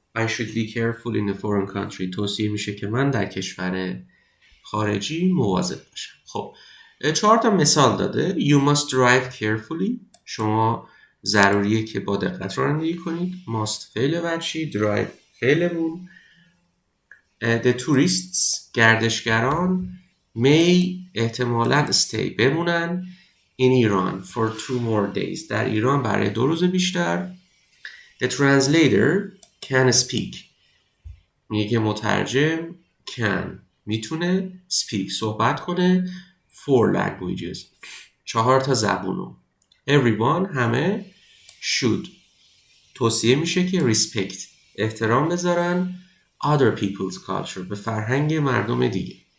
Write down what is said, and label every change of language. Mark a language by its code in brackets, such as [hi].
[en] I should be careful in a foreign country [fa] توصیه میشه که من در کشور خارجی مواظب باشم. خب 4 تا مثال داده. [en] You must drive carefully [fa] شما ضروریه که با دقت رانندگی کنید. must فعل وجهی، drive فعلمون. [en] The tourists [fa] گردشگران may احتمالاً stay بمونن [en] in Iran for 2 more days [fa] در ایران برای 2 روز بیشتر. [en] The translator can speak [fa] میگه که مترجم can میتونه speak صحبت کنه [en] 4 languages [fa] 4 تا زبونو. Everyone همه should توصیه میشه که respect احترام بذارن [en] other people's culture [fa] به فرهنگ مردم دیگه.